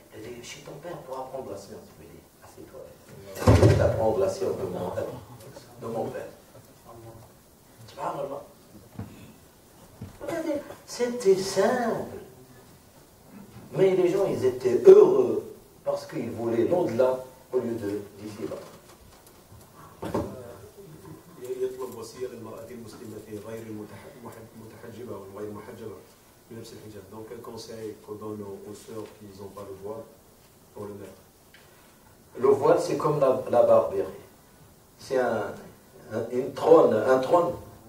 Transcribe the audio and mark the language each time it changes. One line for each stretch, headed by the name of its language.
French: Il a dit, chez ton père pour apprendre la science. Il lui a dit, assieds-toi. Je vais apprendre la science de mon père. Subhanallah. Regardez, c'était simple. Mais les gens, ils étaient heureux parce qu'ils voulaient l'au-delà au lieu de d'ici-bas.
Arabic: يطلب وصية للمرأة المسلمة غير المتحجبة وغير محجبة بنفس الحجاب.
French: Donc quel conseil qu'on donne aux sœurs qui n'ont pas le voile pour le mettre? Le voile, c'est comme la barbière. C'est un trône